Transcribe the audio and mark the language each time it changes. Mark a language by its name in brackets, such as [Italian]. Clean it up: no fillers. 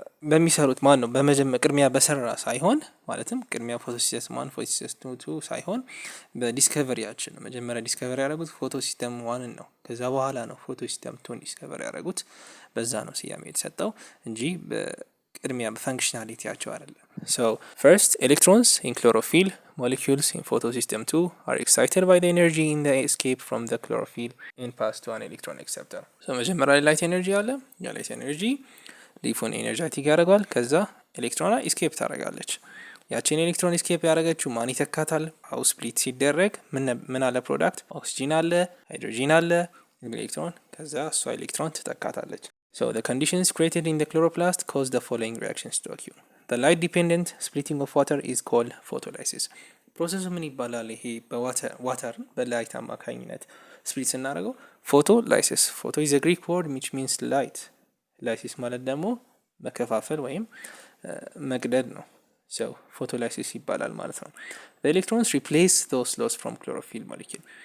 [Amharic] በሚሰሩት ማን ነው በመጀመሪያ ቅድሚያ በሰራ ሳይሆን ማለትም ቅድሚያ ፎቶሲስተም 1 ፎቶሲስተም 2 ሳይሆን በዲስከቨሪያችን ነው። መጀመሪያ ዲስከቨሪ ያደረጉት ፎቶሲስተም 1 ነው። ከዛ በኋላ ነው ፎቶሲስተም 2 ዲስከቨሪ ያደረጉት። በዛ ነው ስያሜ የተሰጠው እንጂ ቅድሚያ በፈንክሽናሊቲያቸው አይደለም። [English] So first, electrons in chlorophyll molecules in photosystem 2 are excited by the energy in the escape from the chlorophyll and pass to an electron acceptor. [Amharic] So መጀመሪያ ላይት ኤነርጂ አለ። የላይት ኤነርጂ ሊፉን ኤነርጂቲክ ያደርገዋል። ከዛ ኤሌክትሮኗ ኢስኬፕ ታደርጋለች። ያቺን ኤሌክትሮን ኢስኬፕ ያደረገችው ማን ይተካታል? አው ስፕሊት ሲደረግ ምን አለ? ፕሮዳክት ኦክሲጂን አለ፣ ሃይድሮጂን አለ፣ ኤሌክትሮን ከዛ እሷ ኤሌክትሮን ትተካታለች። [English] So the conditions created in the chloroplast cause the following reactions to occur. The light dependent splitting of water is called photolysis. [Amharic] ፕሮሰሱ ምን ይባላል? ይሄ በዋተር በላይት አማካኝነት ስፕሊት ስናደርገው ፎቶላይሲስ። [English] ፎቶ ኢዝ a Greek word which means light. [Amharic] ላይሲስ ማለት ደግሞ መከፋፈል ወይም መቅደድ ነው። [English] So photolysis [Amharic] ይባላል ማለት ነው። [English] The electrons replace those lost from chlorophyll molecule.